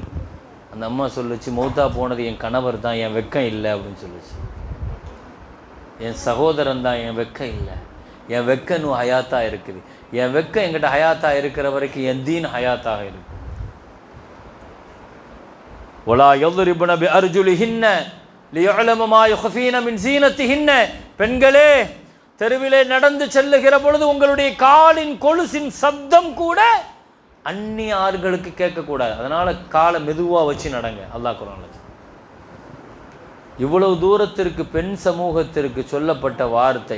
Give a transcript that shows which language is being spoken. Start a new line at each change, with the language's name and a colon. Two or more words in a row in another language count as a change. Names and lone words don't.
Tamil: அந்த அம்மா சொல்லுச்சு, மௌத்தா போனது என் கணவர் தான், என் வெக்கம் இல்லை அப்படின்னு சொல்லுச்சு. என் சகோதரன் தான், என் வெக்கம் இல்லை. என் வெக்க இன்னும் ஹயாத்தாக இருக்குது. என் வெக்க என்கிட்ட ஹயாத்தாக இருக்கிற வரைக்கும் என் தீன் ஹயாத்தாக இருக்கு.
Arabic: ஒலா யضربن بأرجلهن ليعلم ما يخفين من زينتهن.
Tamil: பெண்களே தெருவிலே நடந்து செல்லுகிற பொழுது உங்களுடைய காலின் கொலுசின் சப்தம் கூட அந்நிய ஆர்களுக்கு கேட்கக்கூடாது. அதனால் காலை மெதுவாக வச்சு நடங்க. அல்லாஹ் குர்ஆன்ல இவ்வளவு தூரத்திற்கு பெண் சமூகத்திற்கு சொல்லப்பட்ட வார்த்தை.